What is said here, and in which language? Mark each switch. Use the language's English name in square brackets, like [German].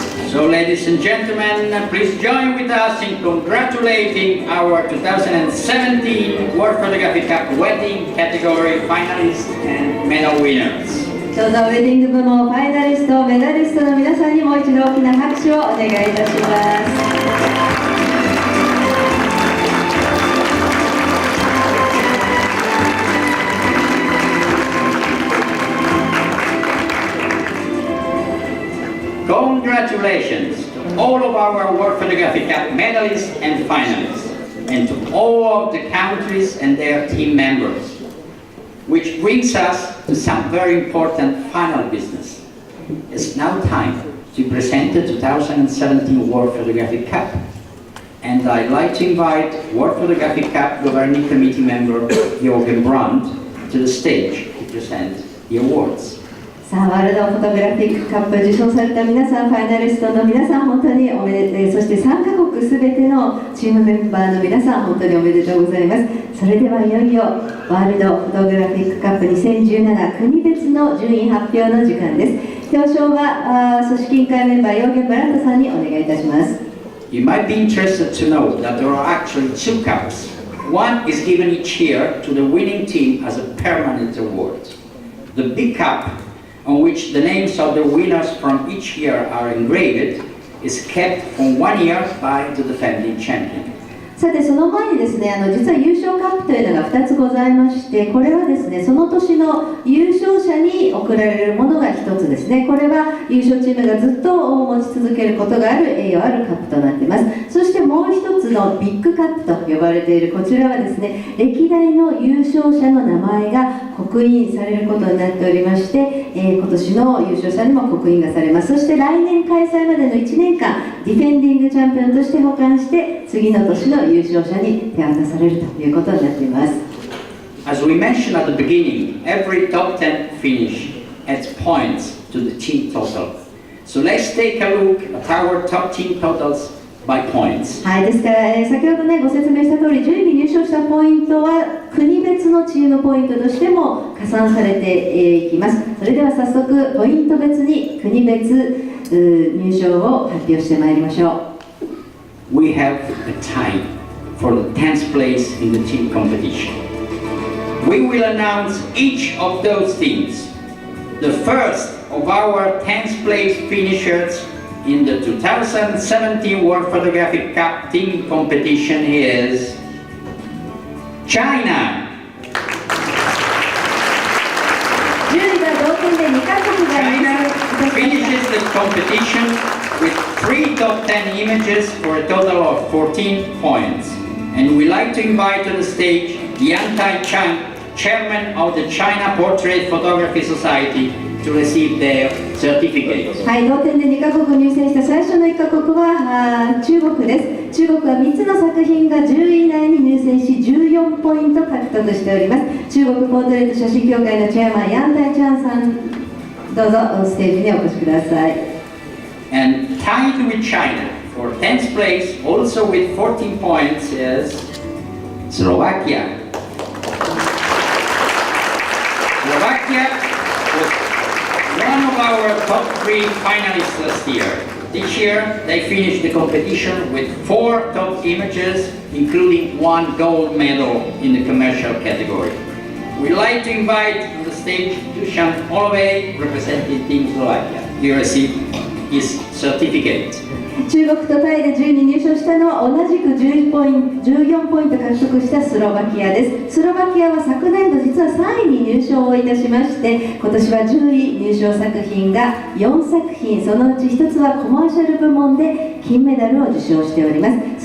[English] So, ladies and gentlemen, please join with us in congratulating our 2017 World Photography Cup wedding category finalists and medal winners. [Japanese] ちょうどウェディング部門ファイナリスト、メダリストの皆さんにもう一度大きな拍手をお願いいたします。 [English] Congratulations to all of our World Photography Cup medalists and finalists, and to all of the countries and their team members. Which brings us to some very important final business. It's now time to present the 2017 World Photography Cup. And I'd like to invite World Photography Cup Governing Committee member Jürgen Brandt to the stage to present the awards. [Japanese] さあ、ワールドフォトグラフィックカップ受賞された皆さん、ファイナリストの皆さん、本当におめでとう、そして3カ国すべてのチームメンバーの皆さん、本当におめでとうございます。それではいよいよワールドフォトグラフィックカップ2017国別の順位発表の時間です。表彰は組織委員会メンバーヨーゲン・ブラントさんにお願いいたします。 [English] You might be interested to know that there are actually two cups. One is given each year to the winning team as a permanent award. The big cup, on which the names of the winners from each year are engraved, is kept for 1 year by the defending champion. [Japanese] さてその前にですね、実は優勝カップというのが2つございまして、これはですね、その年の優勝者に贈られるものが1つですね。これは優勝チームがずっと持ち続けることがある栄誉あるカップとなっています。そしてもう1つのビッグカップと呼ばれているこちらはですね、歴代の優勝者の名前が刻印されることになっておりまして、今年の優勝者にも刻印がされます。そして来年開催までの1年間ディフェンディングチャンピオンとして保管して、次の年の優勝者に手渡されるということになっています。 [English] As we mentioned at the beginning, every top 10 finish adds points to the team total. So let's take a look at our top team totals by points. [Japanese] はい、ですから、先ほどねご説明した通り、順位に入賞したポイントは国別のチームポイントとしても加算されていきます。それでは早速ポイント別に国別入賞を発表してまいりましょう。 [English] We have a tie for the 10th place in the team competition. We will announce each of those teams. The first of our 10th place finishers in the 2017 World Photographic Cup team competition is China. [Japanese] 順位が同点で2カ国が入 [English] China [Japanese] 賞 [English] finishes the competition with 3 top 10 images for a total of 14 points. And we'd like to invite to the stage Yang Tai-chang, chairman of the China Portrait Photography Society, to receive their certificate. [Japanese] はい、同点で2カ国入選した最初の1カ国は中国です。中国は3つの作品が10位以内に入選し14ポイント獲得しております。中国ポートレート写真協会のチェアマンヤンタイチャンさん、どうぞステージにお越しください。 [English] And tied with China for 10th place, also with 14 points, is Slovakia. Slovakia was one of our top 3 finalists last year. This year, they finished the competition with 4 top images, including 1 gold medal in the commercial category. We'd like to invite on the stage Dusan Olove, representing Team Slovakia. You receive his certificate. [Japanese] 中国とタイで10位に入賞したのは同じく14ポイント獲得したスロバキアです。スロバキアは昨年度実は3位に入賞をいたしまして、今年は10位入賞作品が4作品、そのうち1つはコマーシャル部門で金メダルを受賞しております。